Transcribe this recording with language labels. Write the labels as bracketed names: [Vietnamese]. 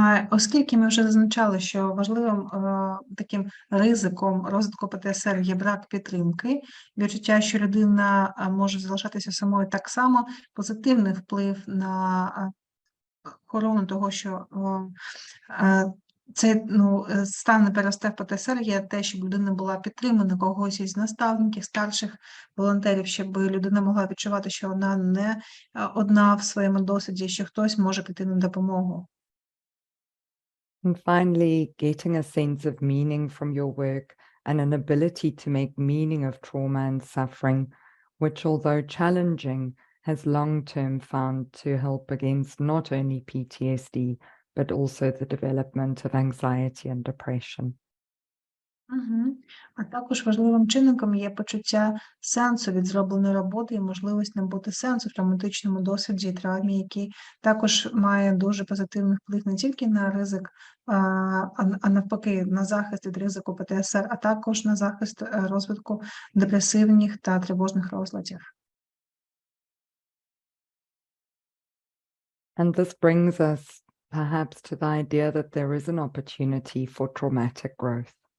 [Ukrainian] Оскільки ми вже зазначали, що важливим таким ризиком розвитку ПТСР є брак підтримки, відчуття, що людина може залишатися самою, так само позитивний вплив на охорону того, що цей стан не переросте в ПТСР, є те, щоб людина була підтримана когось із наставників, старших волонтерів, щоб людина могла відчувати, що вона не одна в своєму досвіді, що хтось може прийти на допомогу. [English] And finally, getting a sense of meaning from your work and an ability to make meaning of trauma and suffering, which, although challenging, has long-term found to help against not only PTSD, but also the development of anxiety and depression. [Ukrainian] А також важливим чинником є почуття сенсу від зробленої роботи і можливість набути сенсу в травматичному досвіді і травмі, який також має дуже позитивний вплив не тільки на ризик, а навпаки, на захист від ризику ПТСР, а також на захист розвитку депресивних та тривожних розладів. [English] And this brings us perhaps to the idea that there is an opportunity for traumatic growth.